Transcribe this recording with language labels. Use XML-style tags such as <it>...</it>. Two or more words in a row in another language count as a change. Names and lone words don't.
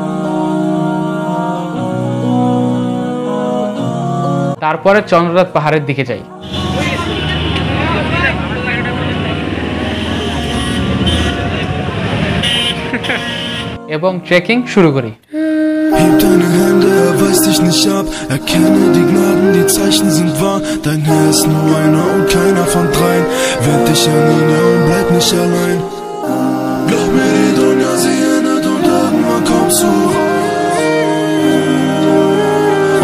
<bn>তারপরে চন্দ্রনাথ পাহাড়ের দিকে যাই এবং ট্রেকিং শুরু করি।</bn> <de>Heb deine Hände, er weist dich nicht ab. Erkenne die Gnaden, die Zeichen sind wahr. Dein Herr ist nur einer und keiner von dreien. Wend dich an ihn, ja, und bleib nicht allein. Glaub mir, die Dunja, sie endet und irgendwann kommst du rein.</de>